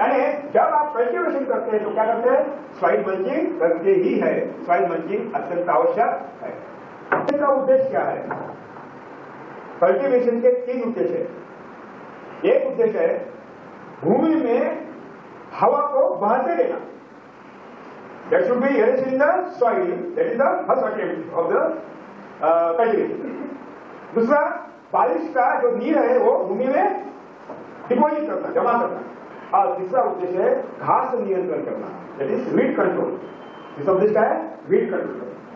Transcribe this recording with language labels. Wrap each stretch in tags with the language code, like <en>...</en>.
<hi>यानी जब आप कल्टीवेशन करते हैं तो क्या करते हैं, सॉइल मल्चिंग करते ही है। सॉइल मल्चिंग अत्यंत आवश्यक है। इसका उद्देश्य क्या है, कल्टीवेशन के 3 उद्देश्य है। एक उद्देश्य है भूमि में हवा को बहते देना,</hi> <en>that should be air in the soil, that is the first attempt of the cultivation.</en> <hi>दूसरा, बारिश का जो नीर है वो भूमि में डिपॉजिट करना, जमा करना। और तीसरा उद्देश्य है घास नियंत्रण करना,</hi> <en>that is weed control।</en> <hi>तीसरा उद्देश्य है weed control।</hi>